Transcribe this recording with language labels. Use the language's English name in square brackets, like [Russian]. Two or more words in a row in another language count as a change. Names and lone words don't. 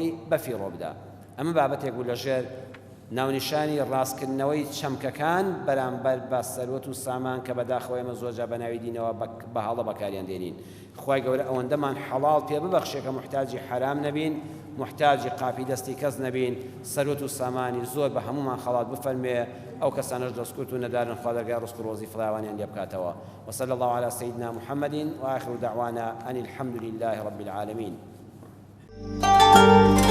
[Central Kurdish] بەفیڕۆ بدە ئەمە بابەتێک بوو لەژێر ناونیشانی ڕاستکردنەوەی چەمکەکان بەرامبەر بە سەروەت و سامان کە بەداخەوە ئێمە زۆرجا بە ناوی دینەوە بە هەڵە بەکاریان دێنین خوای گەورە ئەوەندەمان حەڵاڵ پێ ببەخشێ کە محتاجی حرام نەبین محتاجی قاپی دەستی کەس نەبین سەروەت و سامانی زۆر بە هەمومان خەڵات بفەرمێ ئەو کەسانەش دەستکورت و نەدارن خوا دەرگای ڕزق و ڕۆزی فراوانیان لێ بکاتەوە [Arabic] وصلى الله على سيدنا محمد وآخر دعوانا أن الحمد لله رب العالمين